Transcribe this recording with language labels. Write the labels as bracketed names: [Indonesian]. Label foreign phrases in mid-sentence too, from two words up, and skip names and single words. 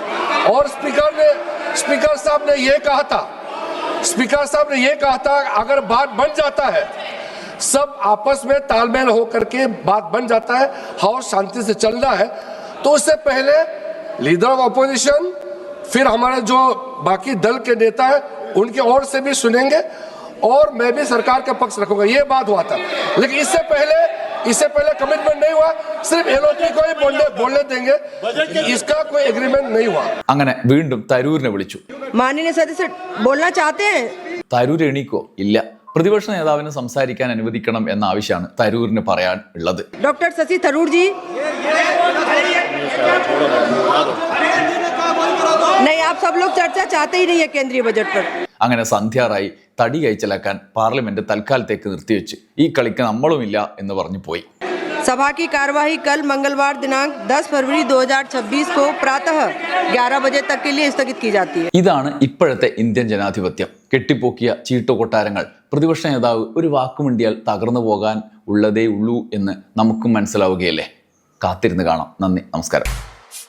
[Hindi] और स्पीकर साहब ने ये कहा था अगर बात बन जाता है, सब आपस में तालमेल हो करके बात बन जाता है, हाउस शांति से चलना है, तो उससे पहले [English] Leader of Opposition, [Hindi] फिर हमारे जो बाकी दल के नेता हैं उनके ओर से भी सुनेंगे और मैं भी सरकार का पक्ष रखूंगा, ये बात हुआ था. लेकिन इससे पहले कमिटमेंट नहीं हुआ, सिर्फ एलओपी को ही बोलने देंगे, इसका कोई एग्रीमेंट नहीं हुआ. [Malayalam] അങ്ങനെ വീണ്ടും തരൂരിനെ വിളിച്ചു. [Hindi] माननीय सदस्य बोलना चाहते हैं? [Malayalam] തരൂർ എണീക്കോ? ഇല്ല. പ്രതിപക്ഷ നേതാവിനെ സംസാരിക്കാൻ അനുവദിക്കണം എന്ന ആവശ്യമാണ് തരൂരിന് പറയാൻ ഉള്ളത്. [Hindi] डॉक्टर शशि थरूर जी, नहीं, आप सब लोग चर्चा चाहते ही नहीं है केंद्रीय बजट पर. [Malayalam] അങ്ങനെ സന്ധ്യാറായി തടി കൈച്ചലാക്കാൻ പാർലമെന്റ് തൽക്കാലത്തേക്ക് നിർത്തിവെച്ച് ഈ കളിക്ക് നമ്മളുമില്ല എന്ന് പറഞ്ഞു പോയി. [Hindi] सभा की कार्यवाही कल मंगलवार दिनांक 10 फरवरी 2026 को प्रातः 11 बजे तक के लिए स्थगित की जाती है. [Malayalam] ഇതാണ് ഇപ്പോഴത്തെ ഇന്ത്യൻ ജനാധിപത്യം. കെട്ടിപ്പൊക്കിയ ചീട്ടുകൊട്ടാരങ്ങൾ പ്രതിപക്ഷ നേതാവ് ഒരു വാക്കുമിണ്ടിയാൽ തകർന്നു പോകാൻ ഉള്ളതേ ഉള്ളൂ എന്ന് നമുക്കും മനസ്സിലാവുകയല്ലേ? കാത്തിരുന്ന് കാണാം. നന്ദി, നമസ്കാരം.